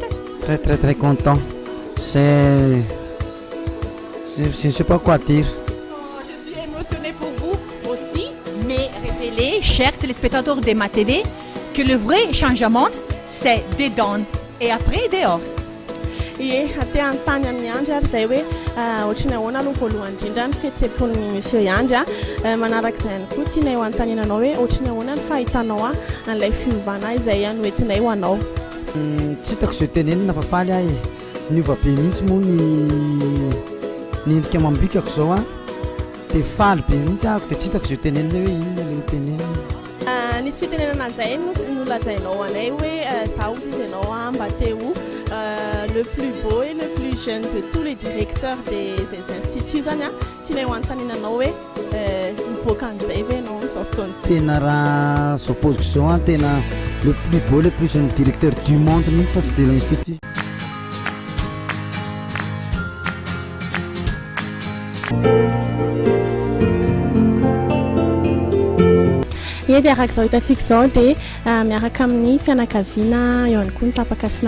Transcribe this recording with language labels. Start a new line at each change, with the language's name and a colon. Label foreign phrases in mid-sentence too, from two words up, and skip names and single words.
French: Très très très content. Je ne sais pas quoi dire. Je suis émotionnée pour vous aussi, mais révélez, chers téléspectateurs de ma TV, que le vrai changement, c'est dedans et après dehors.
Malagasy: Ie aty antany amin'ny andry ary zay hoe ohatrany ahoana aloha voalohany indrindra ny fihetseham-pon'ny monsieur Andry manaraka izay ihany koa tianay ho antanenanao hoe ohatrany ahoana ny fahitanao an'ilay fiovana izay noentinay ho anao. Tsy hitako izay tenenina fa faly ahy niova be mihitsy moa ny endrika amam-bikako izao dia faly be mihitsy ahako dia tsy hitako izay tenenina hoe inona ilay tenenina. nisy fitenenana zay nolazainao anay hoe za ozy izy ianao mba te ho
French: le plus beau et le plus jeune de tous les directeurs des instituts
Malagasy: zany a tianay ho anontaninanao hoe mivoaka an'izay ve anao zao fotoana tena raha zao poziko zao a tena
French: le plus beau le plus jeune directeur du monde
Malagasy: mihitsy fa tsy
French: de l'institut
Malagasy: ie dia araka izao hitantsika izao dia miaraka amin'ny fianakaviana eo ihany koa ny tapaka sy